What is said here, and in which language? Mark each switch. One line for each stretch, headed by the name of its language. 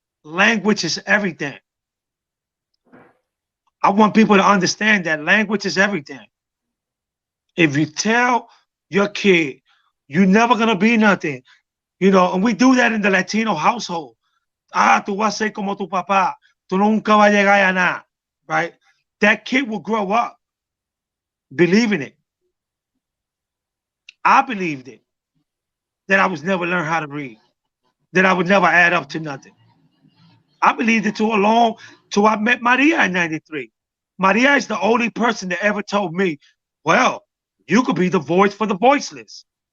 English: Language is everything. I want people to understand that language is everything. If you tell your kid, you're never going to be nothing, and we do that in the Latino household.
Spanish: Tú vas a ser como tu papá. Tú nunca vas a llegar a nada, right?
English: That kid will grow up believing it. I believed it, that I was never learn how to read, that I would never add up to nothing. I believed it till I met Maria in 93. Maria is the only person that ever told me, well, you could be the voice for the voiceless.